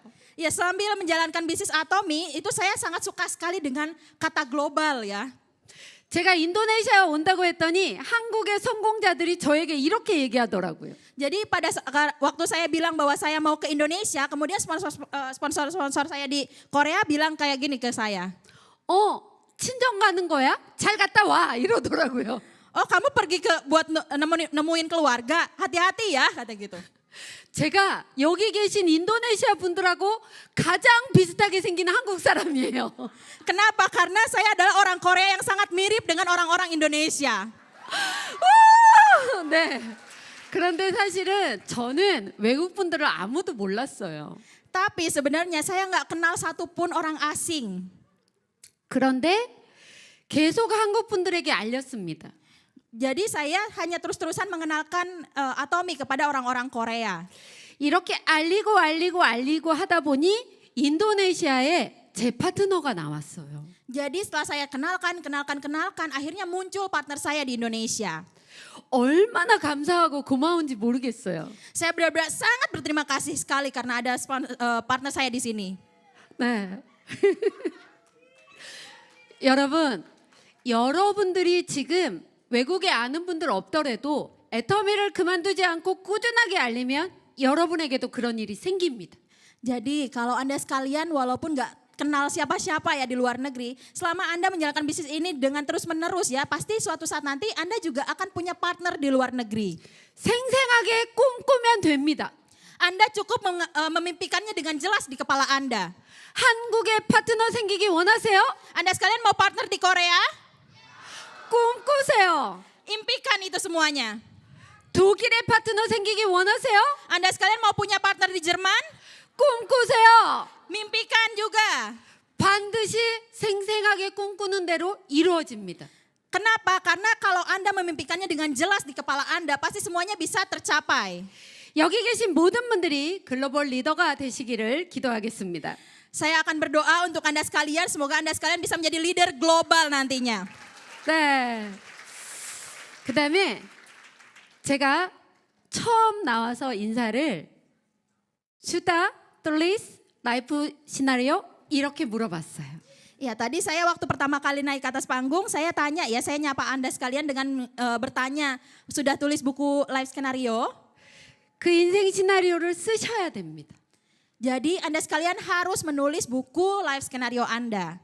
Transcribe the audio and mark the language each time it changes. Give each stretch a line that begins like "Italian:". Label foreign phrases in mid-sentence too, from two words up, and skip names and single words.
Indonesian: Ya sambil menjalankan bisnis Atomi, itu saya sangat suka sekali dengan kata global ya.
Korean: 제가 인도네시아 온다고 했더니 한국의 성공자들이 저에게 이렇게 얘기하더라고요.
Indonesian: Jadi pada waktu saya bilang bahwa saya mau ke Indonesia, kemudian sponsor saya di Korea bilang kayak gini ke saya.
Korean: 친정 가는 거야? 잘 갔다 와 이러더라고요.
Indonesian: Oh kamu pergi buat nemuin keluarga, hati-hati ya kata gitu.
Korean: 제가 여기 계신 인도네시아 분들하고 가장 비슷하게 생긴 한국 사람이에요.
Indonesian: Kenapa? Karena saya adalah orang Korea yang sangat mirip dengan orang-orang Indonesia.
Korean: 네. 그런데 사실은 저는 외국 분들을 아무도 몰랐어요.
Indonesian: Tapi sebenarnya saya nggak kenal satupun orang asing.
Korean: 그런데 계속 한국 분들에게 알렸습니다.
Indonesian: Jadi saya hanya terus-terusan mengenalkan Atomi kepada orang-orang Korea.
Korean: 이렇게 알리고 하다 보니 인도네시아에 제 파트너가 나왔어요.
Indonesian: Jadi setelah saya kenalkan, akhirnya muncul partner saya di Indonesia.
Korean: 얼마나 감사하고 고마운지 모르겠어요.
Indonesian: Saya benar-benar sangat berterima kasih sekali karena ada partner saya di sini.
Korean: 네. 여러분들이 지금 외국에 아는 분들 없더라도 애터미를 그만두지 않고 꾸준하게 알리면 여러분에게도 그런 일이 생깁니다.
Indonesian: Jadi kalau Anda sekalian walaupun nggak kenal siapa-siapa ya di luar negeri, selama Anda menjalankan bisnis ini dengan terus-menerus ya, pasti suatu saat nanti Anda juga akan punya partner di luar negeri.
Korean: 생생하게 꿈꾸면 됩니다.
Indonesian: Anda cukup memimpikannya dengan jelas di kepala Anda.
Korean: 한국에 파트너 생기기 원하세요?
Indonesian: Anda sekalian mau partner di Korea?
Korean: 꿈꾸세요.
Indonesian: Impikan itu semuanya.
Korean: 독일에 파트너 생기기 원하세요?
Indonesian: Anda sekalian mau punya partner di Jerman?
Korean: 꿈꾸세요.
Indonesian: Mimpikan juga.
Korean: 반드시 생생하게 꿈꾸는 대로 이루어집니다.
Indonesian: Kenapa? Karena kalau Anda memimpikannya dengan jelas di kepala Anda, pasti semuanya bisa tercapai.
Korean: 여기 계신 모든 분들이 글로벌 리더가 되시기를 기도하겠습니다.
Indonesian: Saya akan berdoa untuk Anda sekalian, semoga Anda sekalian bisa menjadi leader global nantinya.
Korean: 네. 그다음에 제가 처음 나와서 인사를 슈타, 톨리스,
English: life scenario
Korean: 이렇게 물어봤어요.
Indonesian: Ya, tadi saya waktu pertama kali naik ke atas panggung, saya tanya ya, saya nyapa Anda sekalian dengan bertanya, sudah tulis buku
English: life scenario?
Korean: 그 인생 시나리오를 쓰셔야 됩니다.
Indonesian: Jadi Anda sekalian harus menulis buku
English: life scenario
Indonesian: Anda.